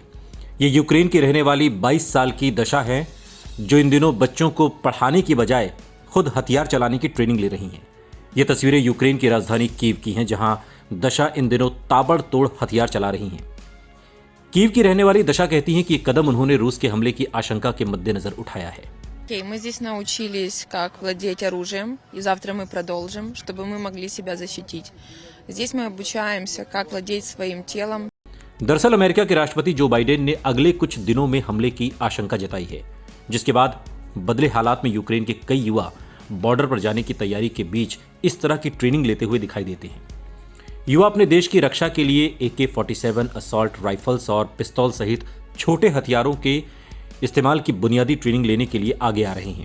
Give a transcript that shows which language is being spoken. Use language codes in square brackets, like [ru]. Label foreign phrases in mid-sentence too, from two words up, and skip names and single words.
[hi] ये यूक्रेन की रहने वाली 22 साल की दशा है, जो इन दिनों बच्चों को पढ़ाने की बजाय खुद हथियार चलाने की ट्रेनिंग ले रही हैं। ये तस्वीरें यूक्रेन की राजधानी कीव की हैं, जहां दशा इन दिनों ताबड़तोड़ हथियार चला रही हैं। कीव की रहने वाली दशा कहती हैं कि ये कदम उन्होंने रूस के हमले की आशंका के मद्देनजर उठाया है। [ru] Мы здесь научились, как владеть оружием, и завтра мы продолжим, чтобы мы могли себя защитить. Здесь мы обучаемся, как владеть своим телом. [hi] दरअसल अमेरिका के राष्ट्रपति जो बाइडेन ने अगले कुछ दिनों में हमले की आशंका जताई है, जिसके बाद बदले हालात में यूक्रेन के कई युवा बॉर्डर पर जाने की तैयारी के बीच इस तरह की ट्रेनिंग लेते हुए दिखाई देते हैं। युवा अपने देश की रक्षा के लिए AK-47 असॉल्ट राइफल्स और पिस्तौल सहित छोटे हथियारों के इस्तेमाल की बुनियादी ट्रेनिंग लेने के लिए आगे आ रहे हैं।